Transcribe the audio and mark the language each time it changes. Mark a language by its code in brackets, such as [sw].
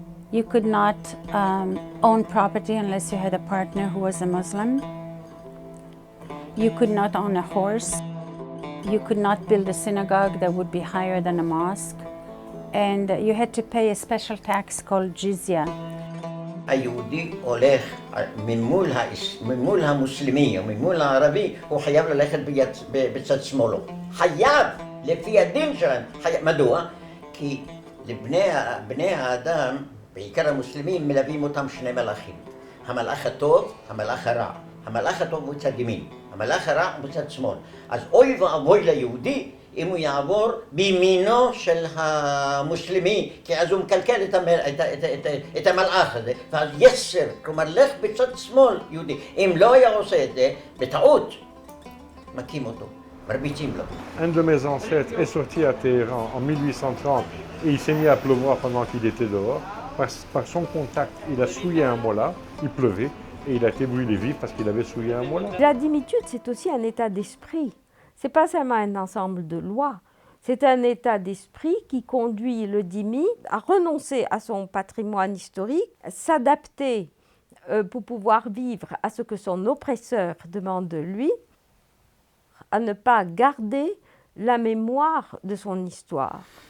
[en] You could not own property unless you had a partner who was a Muslim. You could not own a horse. You could not build a synagogue that would be higher than a mosque. And you had to pay a special tax called jizya. [he] היהודי הולך ממול המוסלמי או ממול הערבי, הוא חייב ללכת בצד שמאלו. חייב, לפי הדין שלהם. מדוע? כי לבני האדם, בעיקר המוסלמים, מלווים אותם שני מלאכים. המלאך הטוב, המלאך הרע. המלאך הטוב מצד ימין, המלאך הרע מצד שמאל. אז אוי ואבוי ליהודי אם הוא יעבור בימינו של המוסלמי, כי אז הוא מקלקל את המלאך הזה, ואז יסר, כלומר לך בצד שמאל יהודי. אם לא היה עושה את זה, בטעות, מכים אותו, מרביצים לו. [fr] Un de mes ancêtres est sorti à Téhéran en 1830 et il s'est mis à pleuvoir pendant qu'il était dehors. Par son contact, il a souillé un mola, il pleuvait, et il a été brûlé vif parce qu'il avait souillé un mola. La dhimmitude, c'est aussi un état d'esprit. Ce n'est pas seulement un ensemble de lois, c'est un état d'esprit qui conduit le dhimmi à renoncer à son patrimoine historique, s'adapter pour pouvoir vivre à ce que son oppresseur demande de lui, à ne pas garder la mémoire de son histoire.